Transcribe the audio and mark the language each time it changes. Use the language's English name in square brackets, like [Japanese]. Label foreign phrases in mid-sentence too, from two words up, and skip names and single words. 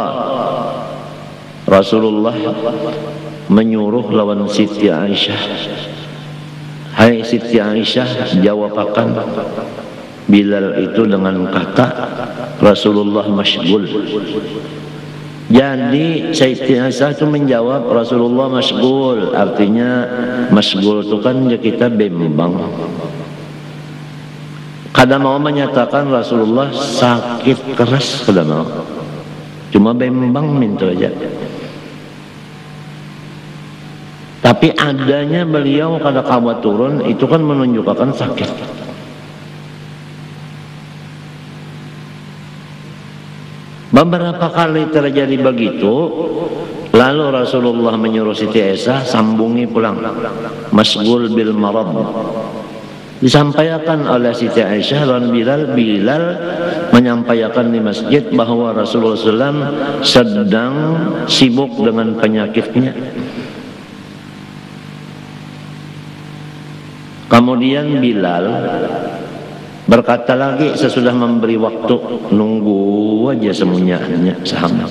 [Indonesian] Rasulullah menyuruh lawan Siti Aisyah, hai Siti Aisyah, jawab akan. Bilal itu dengan kata Rasulullah masyghul. Jadi Siti Aisyah itu menjawab Rasulullah masyghul, artinya masyghul itu kan ya kita bimbang. [Banjar] Kada mau menyatakan Rasulullah sakit keras, kada mau, cuma bimbang minta aja. Tapi adanya beliau kada kawa turun itu kan menunjukkan sakit. [Indonesian] Beberapa kali terjadi begitu, lalu Rasulullah menyuruh Siti Aisyah sambungi pulang, [Arabic] masyghul bil marad. [Indonesian] Disampaikan oleh Siti Aisyah dan Bilal menyampaikan di masjid bahwa Rasulullah SAW sedang sibuk dengan penyakitnya. Kemudian Bilal berkata lagi sesudah memberi waktu, nunggu aja semuanya sahabat.